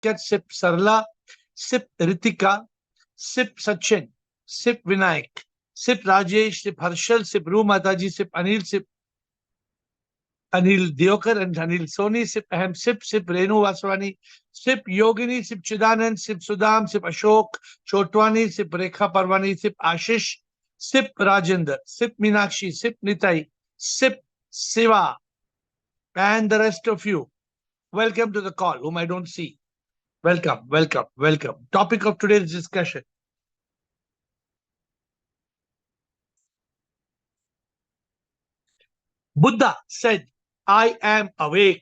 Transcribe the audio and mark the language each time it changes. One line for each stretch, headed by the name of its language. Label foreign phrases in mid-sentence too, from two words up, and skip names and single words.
English: Venkat, Sip Sarla, Sip Ritika, Sip Sachin, Sip Vinayak, Sip Rajesh, Sip Harshal, Sip Ru Mataji, Sip Anil, Sip Anil Diokar and Anil Soni, Sip Ahem, Sip Renu Vaswani, Sip Yogini, Sip Chidanand, Sip Sudam, Sip Ashok, Chotwani, Sip Rekha Parwani, Sip Ashish, Sip Rajendra, Sip Meenakshi, Sip Nitai, Sip Siva, and the rest of you. Welcome to the call, whom I don't see. Welcome, welcome, welcome. Topic of today's discussion. Buddha said, I am awake.